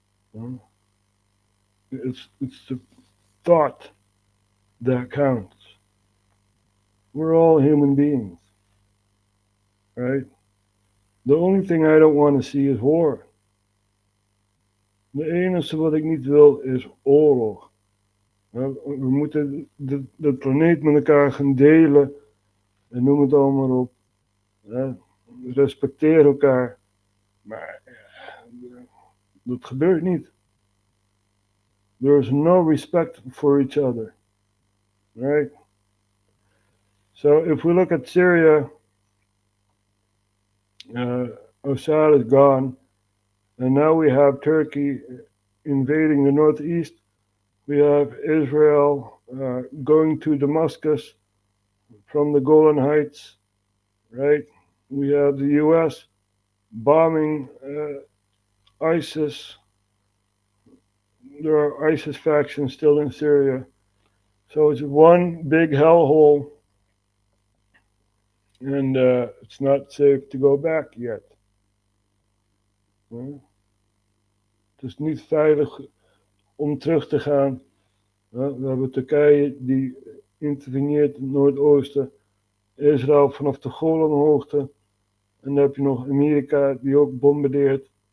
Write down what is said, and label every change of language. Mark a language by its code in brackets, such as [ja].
[en] Yeah? It's the thought that counts. We're all human beings, right? The only thing I don't want to see is war. [nl] De enige wat ik niet wil is oorlog. We moeten de planeet met elkaar gaan delen en noem het allemaal op. Respecteer elkaar. Maar dat gebeurt niet. [en] There is no respect for each other. Right? So if we look at Syria, Assad is gone, and now we have Turkey invading the northeast. We have Israel going to Damascus from the Golan Heights, right? We have the US bombing ISIS. There are ISIS factions still in Syria. So it's one big hellhole, and it's not safe to go back yet. [nl] Het is niet veilig om terug te gaan. We hebben Turkije die interveneert in het noordoosten, Israël vanaf de Golanhoogte, en dan heb je nog Amerika die ook bombardeert.